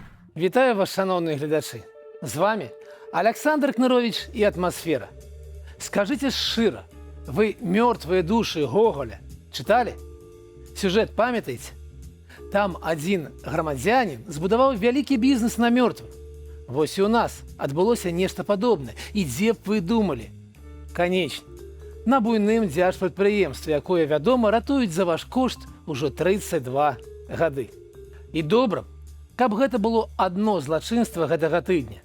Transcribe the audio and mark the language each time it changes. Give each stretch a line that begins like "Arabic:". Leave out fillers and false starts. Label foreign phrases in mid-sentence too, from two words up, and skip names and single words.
Ukrainian: Вітаю вас, шановні глядачі!
Russian: З вами Александр Кнырович и «Атмосфера». Скажите широ, вы «Мертвые души» Гоголя читали?
Ukrainian: Сюжет памятаете?
Belarusian: Там один громадянин збудаваў вялікі бізнес на мёртвых. Вось і у нас адбылося нешта падобнае. І дзе б вы думалі? Канечне, на буйным дзяржпрадпрыемстве, якое, вядома, ратуюць за ваш кошт ужо 32 гады. І добра, каб гэта было адно злачынства гэтага тыдня.